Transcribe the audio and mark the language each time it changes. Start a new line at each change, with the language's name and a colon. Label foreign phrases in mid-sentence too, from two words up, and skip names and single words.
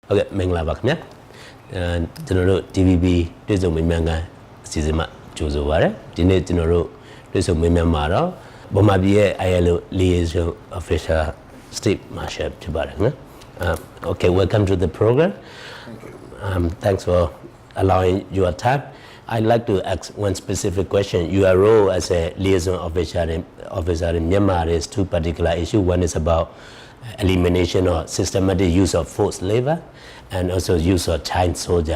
Burmese: Okay, မင်္ဂလာပါခင်ဗျာကျွန်တော်တို့ DVB တွေ့ဆုံမေးမြန်းခန်းအစီအစဉ်မှာကြိုဆိုပါရစေဒီနေ့ကျွန်တော်တို့တွေ့ဆုံမေးမြန်းမှာတော့ဗမာပြည်ရဲ့
English: ILO liaison official state marshal
Burmese: ဖြစ်ပါတယ်နော်
English: Okay, welcome to the program. Thanks for allowing your time. I'd like to ask one specific question. Your role as a liaison officer in Myanmar is two particular issues. One is about elimination or systematic use of forced labor and also use of child soldier.